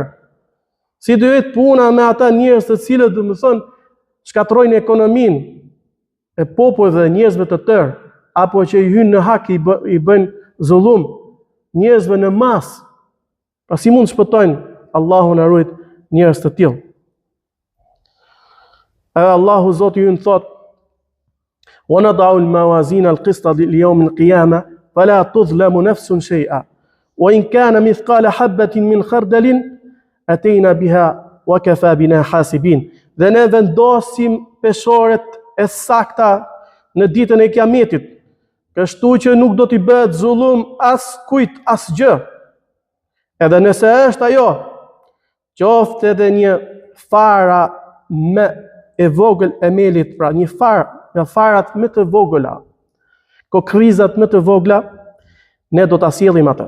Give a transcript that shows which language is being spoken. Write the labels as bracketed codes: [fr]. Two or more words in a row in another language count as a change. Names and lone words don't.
[sq] Si do jetë puna me ata njerëz të cilët, domethënë, shkatrojnë ekonominë e popujve dhe njerëzve të tërë, apo që i hynë në hak i bëjnë zullum njerëzve në masë? Pra si mund të shpëtojnë? Allahu na ruaj njerëz të tillë. Allahu Zoti ju thot: [ar] "ونضع الموازين القسط ليوم القيامة فلا تظلم نفس شيئا وإن كان مثقال حبة من خردل أتينا بها وكفى بنا حاسبين." [sq] Dhe ne vendosim peshoret e sakta në ditën e kiametit, kështu që nuk do t'i bëhet zullum as kujt, as gjë. Edhe nëse është ajo, qoftë edhe një fara me e vogël e melit, pra një farë nga farat më të vogla, kokrizat më të vogla, ne do ta sjellim atë.